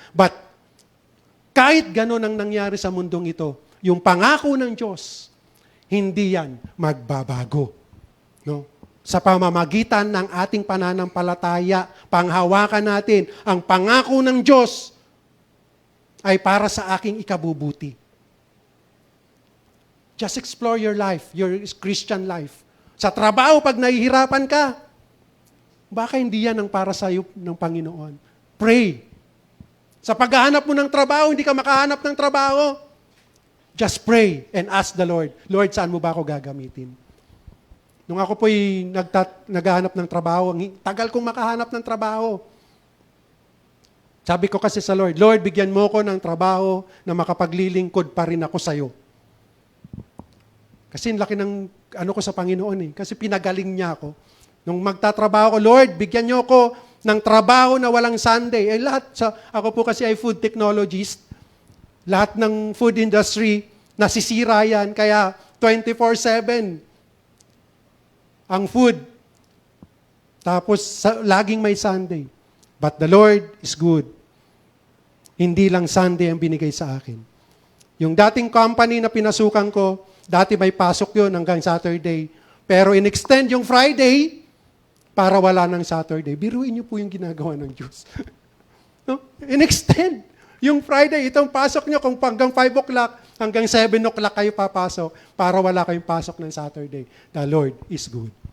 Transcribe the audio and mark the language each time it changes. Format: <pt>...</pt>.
<tl>But kahit ganun ang nangyari sa mundong ito, yung pangako ng Diyos, hindi yan magbabago. No? Sa pamamagitan ng ating pananampalataya, panghawakan natin ang pangako ng Diyos ay para sa aking ikabubuti.</tl> <en>Just explore your life, your Christian life.</en> <tl>Sa trabaho, pag nahihirapan ka, baka hindi yan ang para sa iyo ng Panginoon. Pray. Sa paghahanap mo ng trabaho, hindi ka makahanap ng trabaho.</tl> <en>Just pray and ask the Lord,</en> <tl>Lord, saan mo ba ako gagamitin? Nung ako po'y naghahanap ng trabaho, ang tagal kong makahanap ng trabaho. Sabi ko kasi sa Lord, Lord, bigyan mo ko ng trabaho na makapaglilingkod pa rin ako sa iyo. Kasi laki ng ko sa Panginoon Kasi pinagaling niya ako. Nung magtatrabaho ko, Lord, bigyan niyo ako ng trabaho na walang Sunday. Ako po kasi ay food technologist. Lahat ng food industry, nasisira yan. Kaya 24/7 ang food. Tapos laging may Sunday.</tl> <en>But the Lord is good.</en> <tl>Hindi lang Sunday ang binigay sa akin. Yung dating company na pinasukan ko, dati may pasok yun hanggang Saturday. Pero in-extend yung Friday para wala ng Saturday. Biruin niyo po yung ginagawa ng Diyos. No? In-extend yung Friday, itong pasok nyo, kung hanggang 5 o'clock, hanggang 7 o'clock kayo papasok para wala kayong pasok ng Saturday.</tl> <en>The Lord is good.</en>